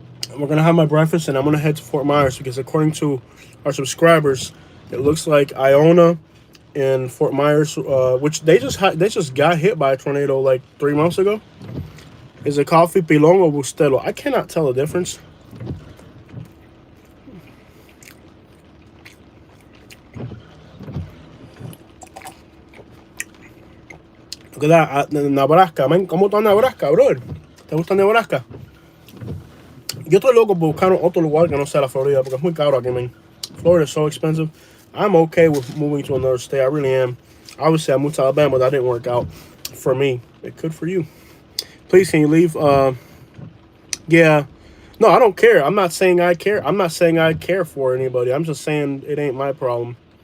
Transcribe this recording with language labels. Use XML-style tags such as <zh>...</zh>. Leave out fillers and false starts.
<en>We're going to have my breakfast, and I'm going to head to Fort Myers because according to our subscribers, it looks like Iona and Fort Myers, which they just got hit by a tornado like 3 months ago. Is it coffee, pilon, or bustelo? I cannot tell the difference. Look at that, Nebraska, man.</en> <es>¿Cómo está Nebraska, brother? ¿Te gusta Nebraska? Yo estoy loco por buscar otro lugar que no sea la Florida porque es muy caro aquí, man.</es> <en>Florida is so expensive. I'm okay with moving to another state. I really am. Obviously, I moved to Alabama, but that didn't work out for me. It could for you. Please, can you leave? Yeah. No, I don't care. I'm not saying I care. I'm not saying I care for anybody. I'm just saying it ain't my problem.</en>